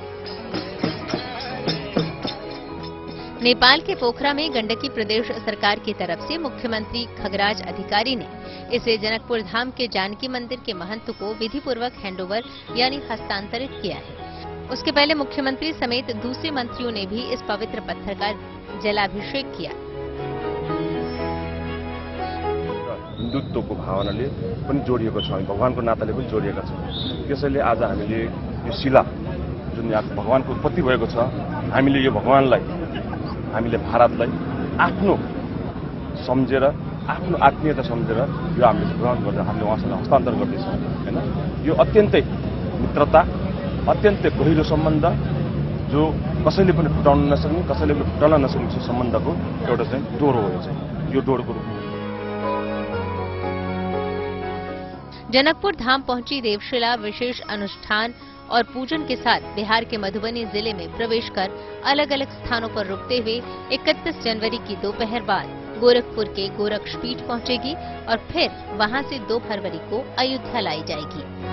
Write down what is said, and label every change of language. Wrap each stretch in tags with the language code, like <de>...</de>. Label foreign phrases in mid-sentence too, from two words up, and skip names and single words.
<hi>नेपाल के पोखरा में गंडकी प्रदेश सरकार की तरफ से मुख्यमंत्री खगराज अधिकारी ने इसे जनकपुर धाम के जानकी मंदिर के महंत को विधि पूर्वक हैंडओवर यानी हस्तांतरित किया है। उसके पहले मुख्यमंत्री समेत दूसरे मंत्रियों ने भी इस पवित्र पत्थर का जलाभिषेक किया।</hi> <ne>हिन्दुत्वको भावनाले पनि जोडिएको छ, भगवानको नाताले पनि जोडिएका छौँ। त्यसैले आज हामीले यो शिला जुन यहाँ भगवानको उत्पत्ति भएको छ, हामीले यो भगवानलाई, हामीले भारतलाई आफ्नो सम्झेर आफ्नो आत्मीयता सम्झेर यो हामीले ग्रहण गरेर हामीले उहाँसँग हस्तान्तरण गर्दैछौँ हैन। यो अत्यन्तै मित्रता, अत्यन्तै गहिरो सम्बन्ध, जो कसैले पनि टुटाउन नसक्ने, कसैले पनि टल्न नसक्ने सम्बन्धको एउटा चाहिँ डोर हो। यो चाहिँ यो डोरको रूपमा</ne> <hi>जनकपुर धाम पहुंची देवशिला विशेष अनुष्ठान और पूजन के साथ बिहार के मधुबनी जिले में प्रवेश कर अलग अलग स्थानों पर रुकते हुए 31 जनवरी की दोपहर बाद गोरखपुर के गोरक्षपीठ पहुंचेगी और फिर वहां से 2 फरवरी को अयोध्या लाई जाएगी।</hi>